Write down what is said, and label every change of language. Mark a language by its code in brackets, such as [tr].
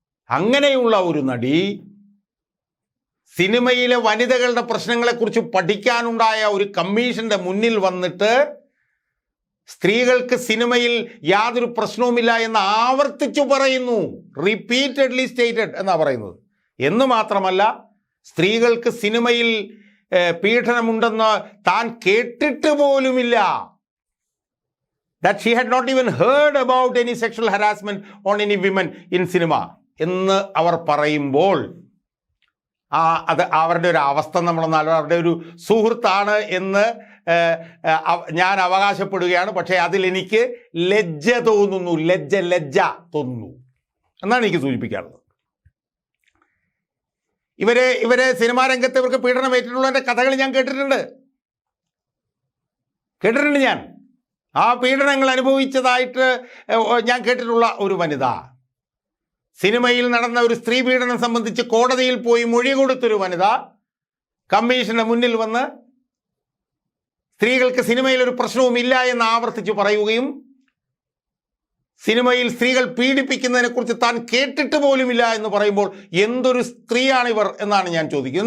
[ml] അങ്ങനെയുള്ള ഒരു നടി സിനിമയിലെ വനിതകളുടെ പ്രശ്നങ്ങളെക്കുറിച്ച് പഠിക്കാനുണ്ടായ ഒരു കമ്മീഷന്റെ മുന്നിൽ വന്നിട്ട് സ്ത്രീകൾക്ക് സിനിമയിൽ യാതൊരു പ്രശ്നവുമില്ല എന്ന് ആവർത്തിച്ചു പറയുന്നു. [en] repeatedly stated [ml] എന്നാ പറയുന്നത്. എന്ന് മാത്രമല്ല, സ്ത്രീകൾക്ക് സിനിമയിൽ പീഡനമുണ്ടെന്ന് താൻ കേട്ടിട്ട് പോലുമില്ല. [en] That she had not even heard about any sexual harassment on any women in cinema [ml] എന്ന് അവർ പറയുമ്പോൾ അത് അവരുടെ ഒരു അവസ്ഥ നമ്മളൊന്നാലും അവരുടെ ഒരു സുഹൃത്താണ് എന്ന് ഞാൻ അവകാശപ്പെടുകയാണ്. പക്ഷേ അതിലെനിക്ക് ലജ്ജ തോന്നുന്നു, ലജ്ജ തോന്നുന്നു എന്നാണ് എനിക്ക് സൂചിപ്പിക്കാനുള്ളത്. ഇവരെ സിനിമാ രംഗത്ത് ഇവർക്ക് പീഡനം ഏറ്റിട്ടുള്ളതിൻ്റെ കഥകൾ ഞാൻ കേട്ടിട്ടുണ്ട്. ഞാൻ ആ പീഡനങ്ങൾ അനുഭവിച്ചതായിട്ട് ഞാൻ കേട്ടിട്ടുള്ള ഒരു വനിത, സിനിമയിൽ നടന്ന ഒരു സ്ത്രീ പീഡനം സംബന്ധിച്ച് കോടതിയിൽ പോയി മൊഴി കൊടുത്തൊരു വനിത കമ്മീഷന്റെ മുന്നിൽ വന്ന് സ്ത്രീകൾക്ക് സിനിമയിൽ ഒരു പ്രശ്നവുമില്ല എന്ന് ആവർത്തിച്ച് പറയുകയും സിനിമയിൽ സ്ത്രീകൾ പീഡിപ്പിക്കുന്നതിനെ കുറിച്ച് താൻ കേട്ടിട്ട് പോലുമില്ല എന്ന് പറയുമ്പോൾ എന്തൊരു സ്ത്രീയാണ് ഇവർ എന്നാണ് ഞാൻ ചോദിക്കുന്നത്.